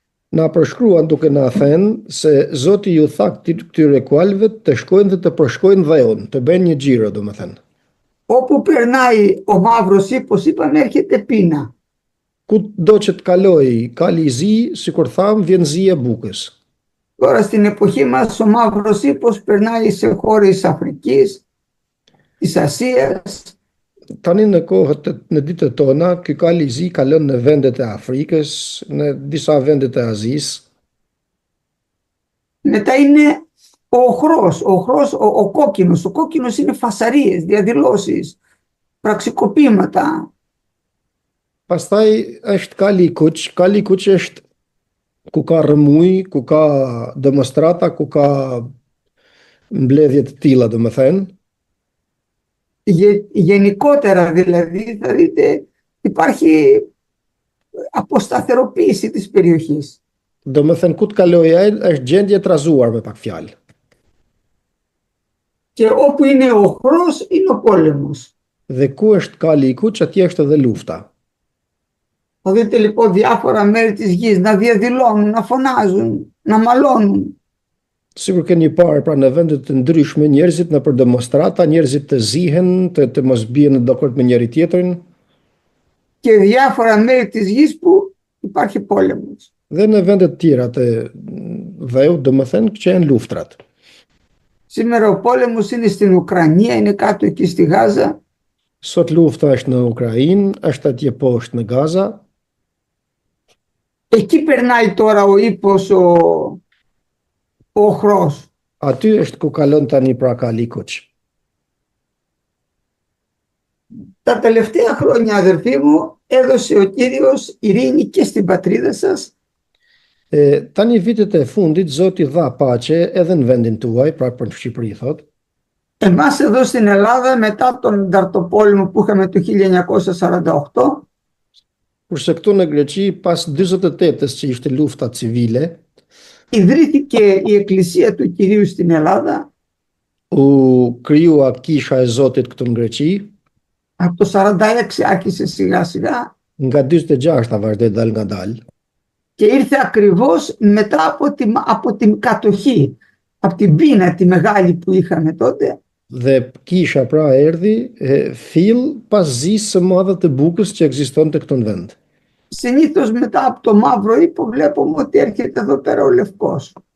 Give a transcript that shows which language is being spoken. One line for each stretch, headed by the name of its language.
Albanian: Na përshkruan duke na thënë se Zoti ju tha këtyre kualëve të shkojnë dhe të përshkojnë dheun, të bëjnë një xhiro, domethënë.
Greek: Όπου περνάει ο μαύρος ύπος, είπαμε, έρχεται πείνα.
Albanian: Kudo që të kaloj Kali i zi, sikur tham, vjen zi e bukës.
Greek: Τώρα στην εποχή μας ο μαύρος ύπος περνάει σε χώρες Αφρικής, της Ασίας.
Albanian: Tani në kohët në ditët tona, ky Kali i zi kalon në vendet e Afrikës, në disa vendet e Azisë.
Greek: Μετά είναι ο οχρός, ο κόκκινος. Ο κόκκινος είναι φασαρίες, διαδηλώσεις, πραξικοπήματα.
Albanian: Pastaj është Kali i kuq. Kali i kuq është ku ka rrëmuj, ku ka demonstrata, ku ka mbledhje të tilla, domethënë.
Greek: Γενικότερα δηλαδή θα δείτε υπάρχει αποσταθεροποίηση της περιοχής.
Albanian: Domethënë ku të kaloj ai është gjendje e trazuar me pak fjalë.
Greek: Και όπου είναι ο οχρός είναι ο πόλεμος.
Albanian: Dhe ku është Kali i kuq, atje është edhe lufta.
Greek: Θα δείτε λοιπόν διάφορα μέρη της γης να διαδηλώνουν, να φωνάζουν, να μαλώνουν.
Albanian: Sikur keni parë pra në vendet të ndryshme njerëzit në për demonstrata, njerëzit të zihen, të mos bien në dakord me njëri tjetrin.
Greek: Και διάφορα μέρη της γης που υπάρχει πόλεμος.
Albanian: Dhe në vendet tjera të dheut, domethënë që janë luftrat.
Greek: Σήμερα ο πόλεμος είναι στην Ουκρανία, είναι κάτω εκεί στη Γάζα.
Albanian: Sot lufta është në Ukrainë, është atje poshtë në Gaza.
Greek: Εκεί περνάει τώρα ο ύπος ο οχρός.
Albanian: Aty është ku kalon tani pra Kali i kuq.
Greek: Τα τελευταία χρόνια, αδερφοί μου, έδωσε ο Κύριος ειρήνη και στην πατρίδα σας.
Albanian: Tani vitet e fundit Zoti dha paqe edhe në vendin tuaj, pra për në Shqipëri thot.
Greek: Εμάς εδώ στην Ελλάδα μετά τον Ανταρτοπόλεμο που είχαμε το 1948,
Albanian: Kurse këtu në Greqi pas 48-s që ishte lufta civile,
Greek: ιδρύθηκε η Εκκλησία του Κυρίου στην Ελλάδα.
Albanian: u krijua kisha e Zotit këtu në Greqi.
Greek: Από το 46 άρχισε σιγά σιγά
Albanian: Nga 46 vazhdoi dal nga dal.
Greek: και ήρθε ακριβώς μετά από την κατοχή, από την πείνα τη μεγάλη που είχαμε τότε.
Albanian: Dhe kisha pra erdhi fill pas zisë së madhe të bukës që ekzistonte këtu në vend.
Greek: Συνήθως μετά από το μαύρο ύπο βλέπουμε ότι έρχεται εδώ πέρα ο Λευκός.